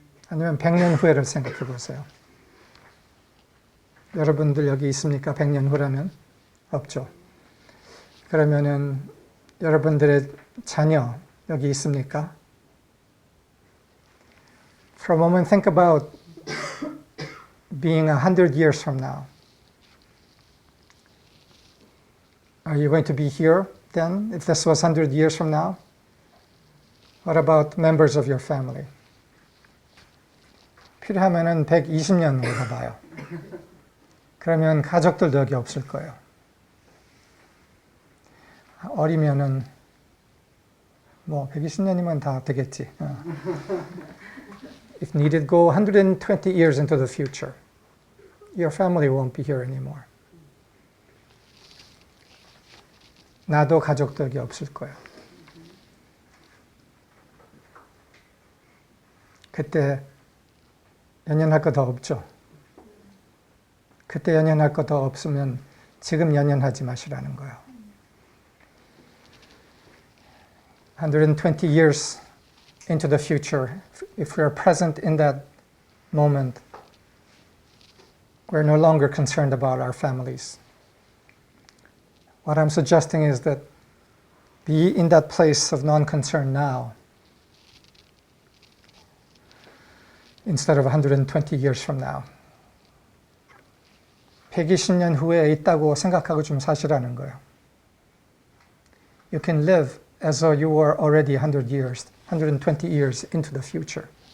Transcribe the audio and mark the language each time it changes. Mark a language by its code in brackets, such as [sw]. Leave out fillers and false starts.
[ko] 아니면 100년 후회를 생각해 보세요. 여러분들 여기 있습니까? 100년 후라면? 없죠. 그러면은 여러분들의 자녀 여기 있습니까? [en] For a moment, think about being 100 years from now. Are you going to be here then, if this was 100 years from now? What about members of your family? [ko] 필요하면은 120년 후에 가봐요. 그러면 가족들도 여기 없을 거예요. 어리면은 뭐 120년이면 다 되겠지. [en] If needed, go 120 years into the future. Your family won't be here anymore. [ko] 나도 가족들이 없을 거예요. 그때 연연할 거 더 없죠. 그때 연연할 거 더 없으면 지금 연연하지 마시라는 거예요. [en] 120 years into the future, if we are present in that moment, we're no longer concerned about our families. What I'm suggesting is that be in that place of non-concern now, instead of 120 years from now. [ko] 120년 후에 있다고 생각하고 좀 사시라는 거예요. [en] You can live as though you were already 120 years into the future.